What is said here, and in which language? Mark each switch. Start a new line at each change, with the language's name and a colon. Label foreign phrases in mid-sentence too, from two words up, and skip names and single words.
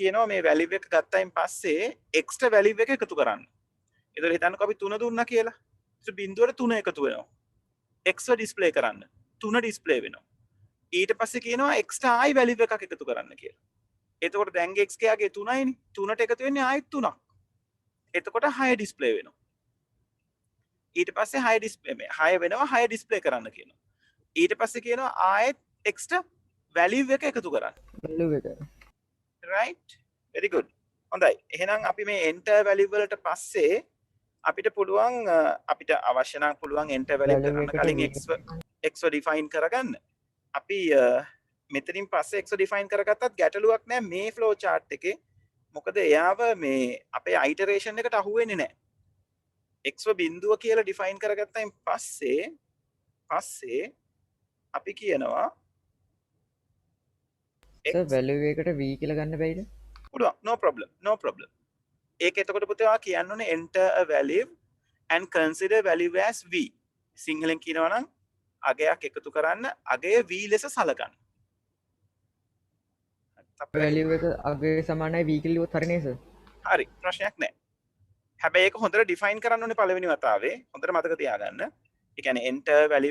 Sinhala: කියනවා මේ වැලියු එක ගත්තයින් පස්සේ x ට වැලියු එක එකතු කරන්න එතකොට හිතන්නකෝ අපි 3 දුන්නා කියලා ඒක බිඳුවට 3 එකතු වෙනවා x ව ඩිස්ප්ලේ කරන්න 3 ඩිස්ප්ලේ වෙනවා ඊට පස්සේ කියනවා x ට ආයි වැලියු එකක් එකතු කරන්න කියලා එතකොට දැන් x කයාගේ 3යිනේ 3ට එකතු වෙන්නේ ආයෙත් 3ක් එතකොට 6 ඩිස්ප්ලේ වෙනවා ඊට පස්සේ 6 ඩිස්ප්ලේ 6 වෙනවා 6 ඩිස්ප්ලේ කරන්න කියනවා ඊට පස්සේ කියනවා ආයෙත් x ට වැලියු එක එකතු කරන්න වැලියු එක
English: right very good
Sinhala: හොඳයි එහෙනම් අපි මේ
English: enter value
Sinhala: වලට පස්සේ අපිට පුළුවන් අපිට අවශ්‍ය නම් පුළුවන්
English: enter value
Sinhala: කරන්න කලින් x define කරගන්න අපි මෙතනින් පස්සේ x define කරගත්තත් ගැටලුවක් නැහැ මේ
English: flow chart
Sinhala: එකේ මොකද එයාව මේ අපේ iteration එකට අහු වෙන්නේ නැහැ x බිඳුව කියලා define කරගත්තයින් පස්සේ අපි කියනවා සර් වැලියු එකට v කියලා ගන්න බැයිද පුළුවන්
English: no problem
Sinhala: ඒක එතකොට පුතේ ඔයා කියන්න ඕනේ
English: enter a value and consider value as v
Sinhala: සිංහලෙන් කියනවා නම් අගයක් එකතු කරන්න අගය v ලෙස සලකන්න වැලියු එක අගේ සමානයි v කියලා ලියුවොත් හරිනේ සර් හරි ප්‍රශ්නයක් නැහැ හැබැයි ඒක හොඳට define කරන්න ඕනේ පළවෙනි වතාවේ හොඳට මතක තියාගන්න ඒ කියන්නේ
English: enter value